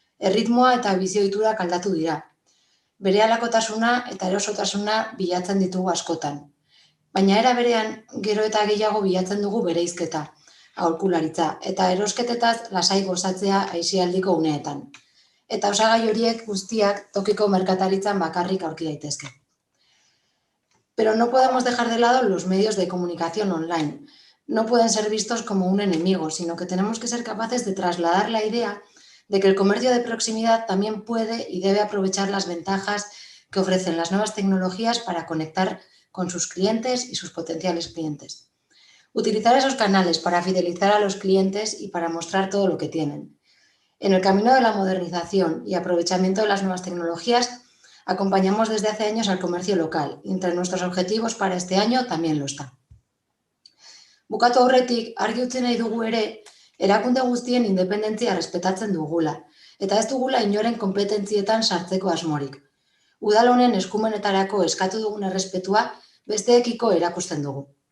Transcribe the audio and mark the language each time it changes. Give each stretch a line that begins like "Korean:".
Basque: Erritmoa eta bizioiturak aldatu dira. Berehalakotasuna eta erosotasuna bilatzen ditugu askotan. Baina era berean, gero eta gehiago bilatzen dugu bereizketa, aholkularitza eta erosketetaz lasai gozatzea aisialdiko uneetan. Eta osagai horiek guztiak tokiko merkataritzan bakarrik aurki daitezke.
Spanish: Pero no podemos dejar de lado los medios de comunicación online. No pueden ser vistos como un enemigo, sino que tenemos que ser capaces de trasladar la idea de que el comercio de proximidad también puede y debe aprovechar las ventajas que ofrecen las nuevas tecnologías para conectar con sus clientes y sus potenciales clientes. Utilizar esos canales para fidelizar a los clientes y para mostrar todo lo que tienen. En el camino de la modernización y aprovechamiento de las nuevas tecnologías, acompañamos desde hace años al comercio local y entre nuestros objetivos para este año también lo está.
Basque: Bukatu aurretik, argi utzi nahi dugu ere, erakunde guztien independentzia respetatzen dugula, eta ez dugula inoren konpetentzietan sartzeko asmorik. Udal honen eskumenetarako eskatu dugun errespetua besteekiko erakusten dugu.